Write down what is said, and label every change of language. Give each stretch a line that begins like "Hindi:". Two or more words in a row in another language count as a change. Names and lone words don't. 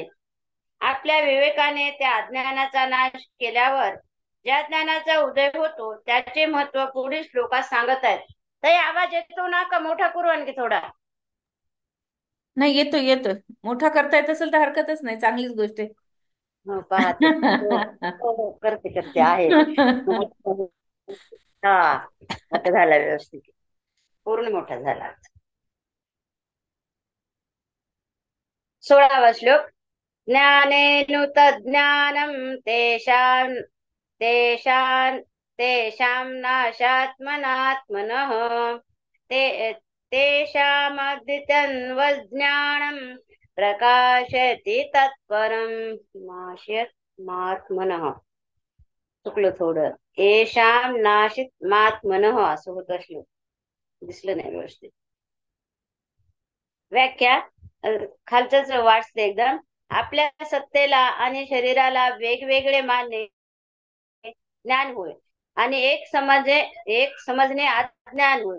Marathi: आपल्या विवेकाने त्या अज्ञानाचा नाश केल्यावर ज्या ज्ञानाचा उदय होतो त्याचे महत्व पुढील श्लोकात सांगत आहेत। ताई आवाज येतो ना का मोठा करू आणखी थोडा? नाही, येतोय येतोय. मोठा करता येत असेल तर हरकतच नाही, चांगलीच गोष्ट आहे. हो पाहते हो, हो, हो, करते करते आहे। हा आता झाला व्यवस्थित, पूर्ण मोठा झाला। 16वा श्लोक।
Sanskrit: ज्ञानेनुतज्ज्ञानं तेषां तेषां तेषां नाशात्मनात्मनः ते तेषामद्वितन्वज्ञानं प्रकाशयति तत्परं नाशयत्मात्मनः।
Marathi: चुकलं थोडं,
Sanskrit: येषां नाशितमात्मनः
Marathi: असं होत श्लोक, दिसलं नाही व्यवस्थित। व्याख्या खालच वाचते एकदम। आपल्या सत्तेला आणि शरीराला वेगवेगळे मानणे ज्ञान होय आणि एक समजणे अज्ञान होय।